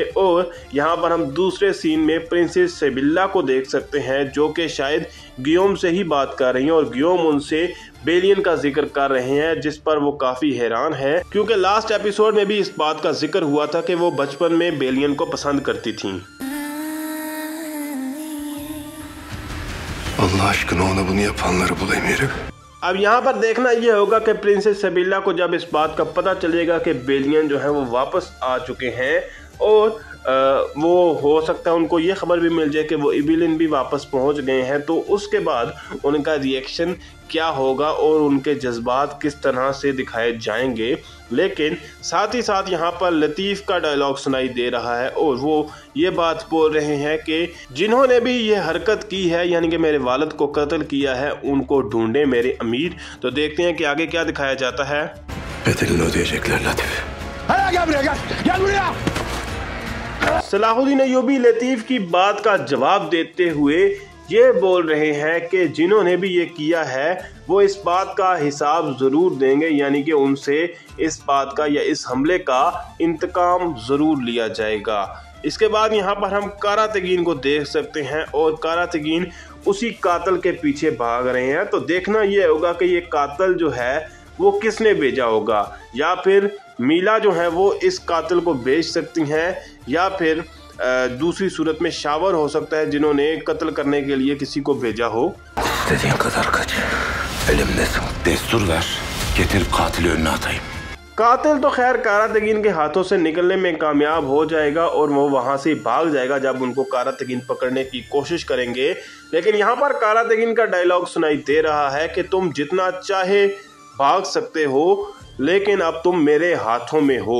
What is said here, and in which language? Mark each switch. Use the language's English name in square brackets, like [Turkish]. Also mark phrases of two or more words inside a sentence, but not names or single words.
[Urdu] اور یہاں پر ہم دوسرے سین میں پرنسس سبیلا کو دیکھ سکتے ہیں جو کہ شاید گیوم سے ہی بات کر رہی ہیں اور گیوم ان سے بیلیان کا ذکر کر رہے ہیں، جس پر وہ کافی حیران ہے کیونکہ [English] last episode [Urdu] میں بھی اس بات کا ذکر ہوا تھا کہ وہ بچپن میں بیلیان کو پسند کرتی تھیں. [Turkish] Allah aşkına ona bunu yapanları bulayım herif. [Urdu] اب یہاں پر دیکھنا یہ ہوگا کہ پرنسس سبیلا کو جب اس بات کا پتا چلے گا کہ بیلیان جو ہے وہ واپس آ چکے ہیں اور وہ ہو سکتا ہے ان کو یہ خبر بھی مل جائے کہ وہ ابلین بھی واپس پہنچ گئے ہیں، تو اس کے بعد ان کا ری ایکشن کیا ہوگا اور ان کے جذبات کس طرح سے دکھائے جائیں گے. لیکن ساتھ ہی ساتھ یہاں پر لطیف کا ڈائیلاگ سنائی دے رہا ہے اور وہ یہ بات بول رہے ہیں کہ جنہوں نے بھی یہ حرکت کی ہے یعنی کہ میرے والد کو قتل کیا ہے ان کو ڈھونڈے میرے امیر. تو دیکھتے ہیں کہ آگے کیا دکھایا جاتا ہے. [Turkish] Bedelini ödeyecekler Latif. Gel buraya. [Urdu] صلاح الدین ایوبی لطیف کی بات کا جواب دیتے ہوئے یہ بول رہے ہیں کہ جنہوں نے بھی یہ کیا ہے وہ اس بات کا حساب ضرور دیں گے، یعنی کہ ان سے اس بات کا یا اس حملے کا انتقام ضرور لیا جائے گا. اس کے بعد یہاں پر ہم قراتگین کو دیکھ سکتے ہیں اور قراتگین اسی قاتل کے پیچھے بھاگ رہے ہیں. تو دیکھنا یہ ہوگا کہ یہ قاتل جو ہے وہ کس نے بھیجا ہوگا، یا پھر میلا جو ہے وہ اس قاتل کو بھیج سکتی ہیں یا پھر دوسری صورت میں شاور ہو سکتا ہے جنہوں نے قتل کرنے کے لیے کسی کو بھیجا ہو. [Turkish] İstediğin kadar kaç. Elimdesin. Destur ver. Getir katili önüne atayım. [Urdu] قاتل تو خیر قراتگین کے ہاتھوں سے نکلنے میں کامیاب ہو جائے گا اور وہ وہاں سے بھاگ جائے گا جب ان کو قراتگین پکڑنے کی کوشش کریں گے. لیکن یہاں پر قراتگین کا ڈائیلاگ سنائی دے رہا ہے کہ تم جتنا چاہے بھاگ سکتے ہو لیکن اب تم میرے ہاتھوں میں ہو.